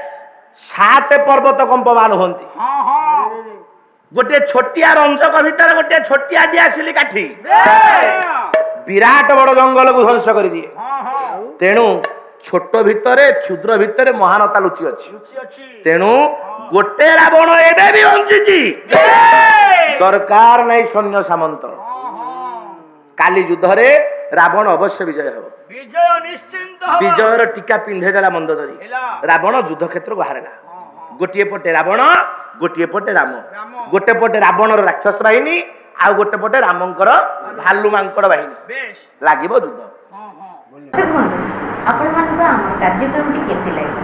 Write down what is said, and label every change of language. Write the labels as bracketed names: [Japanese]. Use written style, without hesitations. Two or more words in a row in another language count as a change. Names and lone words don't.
[Odia] 7 ପର୍ବତ କମ୍ପମାନ ହୁଅନ୍ତି। [Bangla] হ্যাঁ হ্যাঁ [Odia] ଗୋଟିଏ ଛୋଟିଆ ରଞ୍ଜକ ଭିତରେ ଗୋଟିଏ ଛୋଟିଆ ଡିଆସିଲି କାଠି [Bangla] বেশ [Odia] ବିରାଟ ବଡ ଜଙ୍ଗଲକୁ ଧ୍ୱଂସ କରିଦିଏ। [Bangla] হ্যাঁ হ্যাঁ [Odia] ତେଣୁ ଛୋଟ ଭିତରେ କ୍ଷୁଦ୍ର ଭିତରେ ମହାନତା ଲୁଚି ଅଛି। [Bangla] লুচি আছে [Odia] ତେଣୁ ଗୋଟେ ରାବଣ ଏବେ ବି ବଞ୍ଚିଛି। ଦରକାର ନାହିଁ ସୈନ୍ୟ ସାମନ୍ତ। କାଲି ଯୁଦ୍ଧରେ ରାବଣ ଅବଶ୍ୟ ବିଜୟ ହେବ। [Bangla] বিজয় নিশ্চিন্ত হবে [Odia] ବିଜୟର ଟୀକା ପିନ୍ଧେଇ ଦେଲା ମନ୍ଦୋଦରୀ। ହେଲା ରାବଣ ଯୁଦ୍ଧ କ୍ଷେତ୍ରକୁ ବାହାରିଲା। ଗୋଟିଏ ପଟେ ରାବଣ, ଗୋଟିଏ ପଟେ ରାମ। ରାମ। ଗୋଟେ ପଟେ ରାବଣର ରାକ୍ଷସ ବାହିନୀ, ଆଉ ଗୋଟେ ପଟେ ରାମଙ୍କର ଭାଲୁ ମାଙ୍କଡ ବାହିନୀ। [Bangla] বেশ [Odia] ଲାଗିବ ଯୁଦ୍ଧ। [Bangla] হ্যাঁ হ্যাঁ [Odia] ଦେଖନ୍ତୁ ଆପଣମାନଙ୍କୁ ଆମ କାର୍ଯ୍ୟକ୍ରମଟି କେମିତି ଲାଗିଲା?